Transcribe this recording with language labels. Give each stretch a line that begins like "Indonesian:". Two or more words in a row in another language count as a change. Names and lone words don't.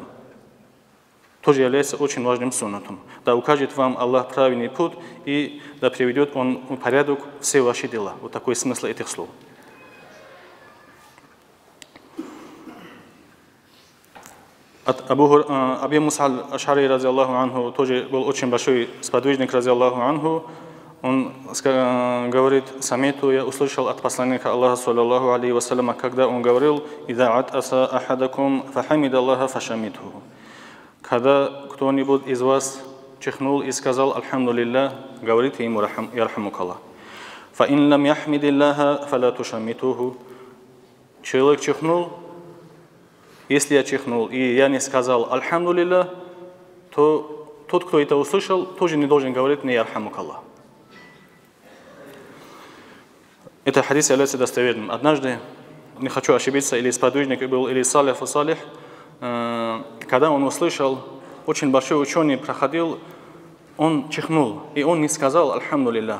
Russian: Тоже является очень важным суннатом. Да укажет вам Аллах правильный путь и да приведет он в порядок все ваши дела. Вот такой смысл этих слов. От Аби Муса аль-Аш'ари,
Arabic: رضي الله عنه,
Russian: тоже был очень большой сподвижник,
Arabic: رضي الله عنه.
Russian: Он говорит: «Самиту, я услышал от посланника Аллаха,
Arabic: صلى الله عليه وسلم,
Russian: когда он говорил:
Arabic: «إذا عطس أحدكم فحمد الله فشمتوه».
Russian: Когда кто-нибудь из вас чихнул и сказал «Альхамдулиллах», говорите ему
Arabic: «يرحمك الله». «فإن لم يحمد الله فلا تشمتوه».
Russian: Человек чихнул, если я чихнул и я не сказал «Альхамдулиллах», то тот, кто это услышал, тоже не должен говорить мне
Arabic: «يرحمك الله».
Russian: Это хадис является достоверным. Однажды, не хочу ошибиться, или сподвижник был, или
Arabic: سلف صالح,
Russian: когда он услышал, очень большой ученый проходил, он чихнул, и он не сказал «Альхамдулиллах».